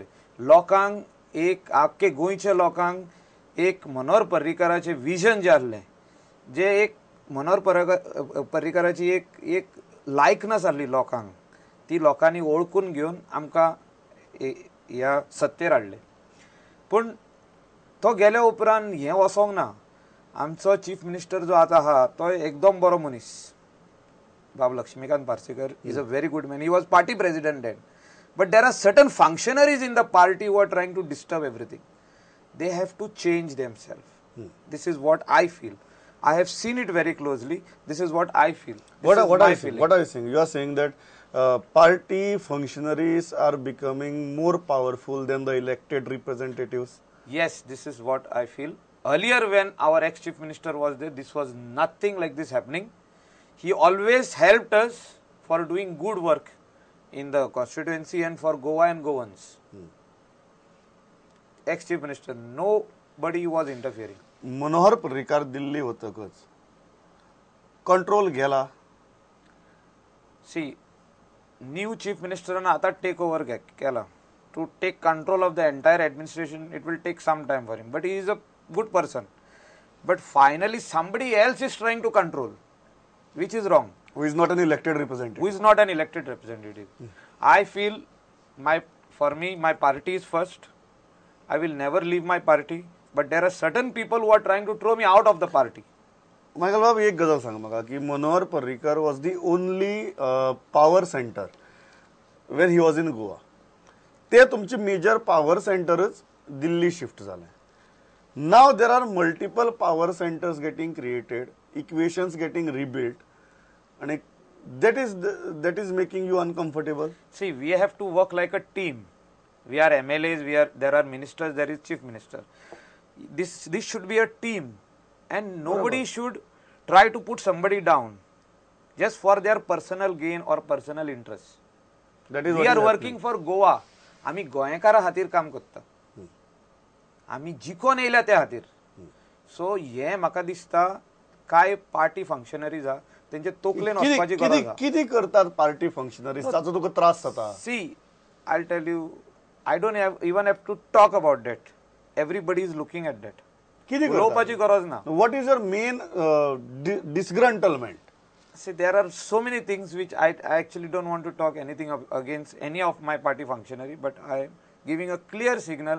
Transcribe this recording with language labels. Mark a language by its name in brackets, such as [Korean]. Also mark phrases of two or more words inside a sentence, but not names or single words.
[Konkani] लोकांक एक आख्खे गोंयच्या लोकांक एक मनोहर पर्रीकाराचें विजन जें आसलें, जे एक मनोहर पर्रीकाराची एक लायकनस आसली लोकांक, ती लोकांनी ओळखून घेवन आमकां ह्या सत्तेर हाडले. पूण तो गेल्या उपरांत हें वसोंक ना. आमचो चीफ मिनिस्टर जो आतां आहा तो एकदम बरो मनीस. [English] बाब लक्ष्मीकांत पार्सेकर is a very good man. He was party president then. But there are certain functionaries in the party who are trying to disturb everything. They have to change themselves. This is what I feel. I have seen it very closely. This is what I feel. What are you saying? You are saying that party functionaries are becoming more powerful than the elected representatives? Yes, this is what I feel. Earlier when our ex-chief minister was there, this was nothing like this happening. He always helped us for doing good work in the constituency and for Goa and Goans. Ex-chief minister, nobody was interfering. [Konkani] मनोहर पर्रीकार दिल्ली वतकच कंट्रोल गेला. [English] See, new chief minister आता take over केला. To take control of the entire administration, it will take some time for him. But he is a good person. But finally, somebody else is trying to control, which is wrong. Who is not an elected representative? Who is not an elected representative. I feel for me, my party is first. I will never leave my party. But there are certain people who are trying to throw me out of the party. [Konkani] मायकल बाब, एक गजाल सांग म्हाका की [English] मनोहर पर्रीकर was the only power center when he was in Goa. [Konkani] ते तुमचे [English] major power [Konkani] सेंटरच दिल्ली शिफ्ट जाले. [English] Now there are multiple power centers getting created, equations getting rebuilt, and that is making you uncomfortable. See, we have to work like a team. We are MLAs, there are ministers, there is chief minister. This should be a team, and nobody should try to put somebody down just for their personal gain or personal interest. That is we are working for Goa. [Konkani] आमी गोंयकारा खातीर काम करता. आमी जिखोन येयल्या त्या खातीर. सो हे म्हाका दिसता काय [English] party functionaries [Konkani] आहा तेंचे तोकलेन वचपाची गरज आहा. कितें करतात [English] party functionaries? [Konkani] ताचो तुका त्रास जाता? [English] See, I'll tell you, I don't even have to talk about that. Everybody is looking at that. [Konkani] कितें उलोवपाची गरज ना. [English] What is your main disgruntlement? See, there are so many things which I actually don't want to talk anything against any of my party functionary, but I am giving a clear signal.